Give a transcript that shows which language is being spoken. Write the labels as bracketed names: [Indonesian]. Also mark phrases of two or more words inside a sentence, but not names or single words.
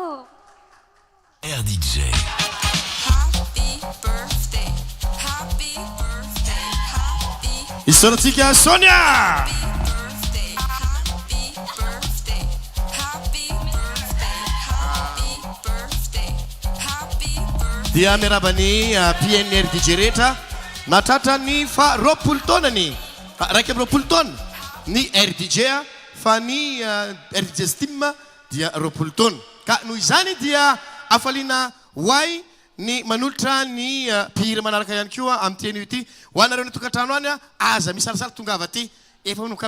[English] RDJ. Happy birthday, happy birthday, happy [Malagasy] Isoratsika Sonia [English] birthday, happy birthday, happy birthday, happy birthday, happy birthday. [Malagasy] dia miarabany PNR DJ rehetra natratra ny fa roapolo taonany raiky amby roapolo taona ny RDJ fa ny RDJ Steam dia roapolo taona ka noho izany dia afaliana hoay ny manolotra ny mpihira manaraka ihany koa amin'ny teny io ity ho anareo ny tokantrano any aza misarisary tongava ty efa manomboka